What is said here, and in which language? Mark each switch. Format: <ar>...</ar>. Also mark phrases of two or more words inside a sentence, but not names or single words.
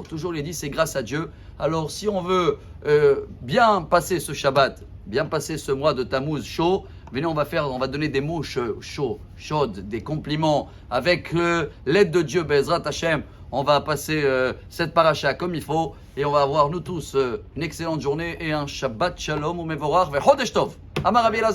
<fr>Toujours il dit, c'est grâce à Dieu. Alors, si on veut bien passer ce Shabbat, bien passer ce mois de Tammuz chaud, venez, on va donner des mots chauds, des compliments. Avec l'aide de Dieu,</fr> <he>בעזרת השם,</he> <fr>on va passer cette paracha comme il faut et on va avoir, nous tous, une excellente journée et un</fr> <he>שבת שלום</he> <fr>ou</fr> <he>מבורך וחודש טוב. אמר רבי אלעזר.</he>